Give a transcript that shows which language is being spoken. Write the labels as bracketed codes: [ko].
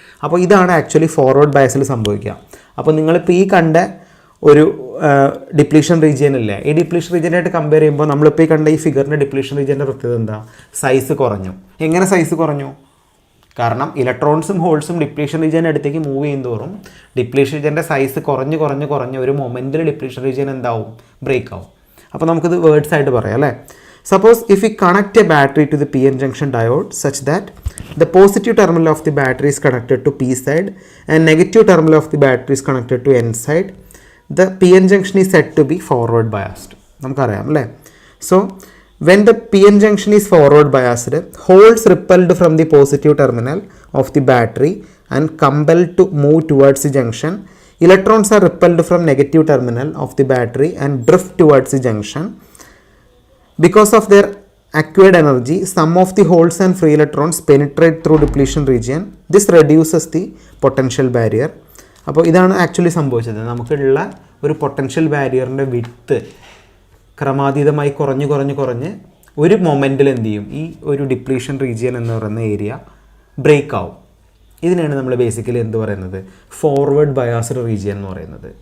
[ml] അപ്പോൾ ഇതാണ് actually forward ബയസിൽ സംഭവിക്കുക. അപ്പോൾ നിങ്ങളിപ്പോൾ ഈ കണ്ട ഒരു ഡിപ്ലീഷൻ റീജിയൻ ഇല്ലേ, ഈ ഡിപ്ലീഷൻ റീജിയനായിട്ട് കമ്പയർ ചെയ്യുമ്പോൾ നമ്മളിപ്പോൾ ഈ കണ്ട ഈ ഫിഗറിൻ്റെ ഡിപ്ലീഷൻ റീജിയൻ്റെ പ്രത്യേകത എന്താ? സൈസ് കുറഞ്ഞു. എങ്ങനെ സൈസ് കുറഞ്ഞു? കാരണം ഇലക്ട്രോൺസും ഹോൾസും ഡിപ്ലീഷൻ റീജിയൻ്റെ അടുത്തേക്ക് മൂവ് ചെയ്യുന്നതോറും ഡിപ്ലീഷൻ റീജിയൻ്റെ സൈസ് കുറഞ്ഞ് ഒരു മൊമെൻറ്റിൽ ഡിപ്ലീഷൻ റീജിയൻ എന്താവും? ബ്രേക്ക് ആവും. അപ്പോൾ നമുക്കിത് വേർഡ്സ് ആയിട്ട് പറയാം അല്ലേ? [en] Suppose if we connect a battery to the PN junction diode such that the positive terminal of the battery is connected to P side and negative terminal of the battery is connected to N side, the PN junction is said to be forward biased. [ml] നമുക്കറിയാം അല്ലേ? [en] So when the PN junction is forward biased, holes repelled from the positive terminal of the battery and compelled to move towards the junction. Electrons are repelled from negative terminal of the battery and drift towards the junction. Because of their acquired energy, some of the holes and free electrons penetrate through depletion region. This reduces the potential barrier. [ml] അപ്പോൾ ഇതാണ് actually സംഭവിച്ചത്. നമുക്കുള്ള ഒരു potential ബാരിയറിൻ്റെ width ക്രമാതീതമായി കുറഞ്ഞ് ഒരു മൊമെൻറ്റിൽ എന്ത് ചെയ്യും? ഈ ഒരു ഡിപ്ലീഷൻ റീജിയൻ എന്ന് പറയുന്ന ഏരിയ ബ്രേക്ക് ആവും. ഇതിനാണ് നമ്മൾ ബേസിക്കലി എന്ത് പറയുന്നത്? ഫോർവേഡ് ബയാസ്ഡ് റീജിയൻ എന്ന് പറയുന്നത്.